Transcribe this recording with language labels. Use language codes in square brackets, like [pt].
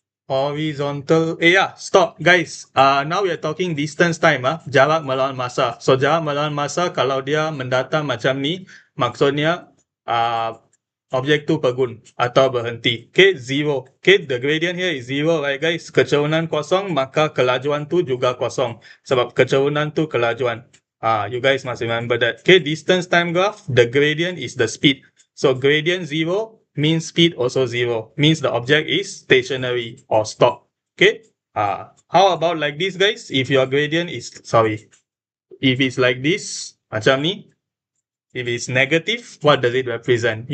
[en] Horizontal. Yeah, stop, guys. Now we are talking distance time, [ms] jarak melawan masa. So, jarak melawan masa, kalau dia mendatang macam ni, maksudnya, objek tu pergun atau berhenti. Okay, zero. [en] Okay, the gradient here is zero, right, guys? [ms] Kecerunan kosong, maka kelajuan tu juga kosong. Sebab kecerunan tu kelajuan. [en] You guys must remember that. Okay, distance time graph, the gradient is the speed. So, gradient zero means speed also zero, means the object is stationary or stop. Okay. How about like this, guys? If your gradient is, if it's like this, [ms] macam ni, [en] if it's negative, what does it represent?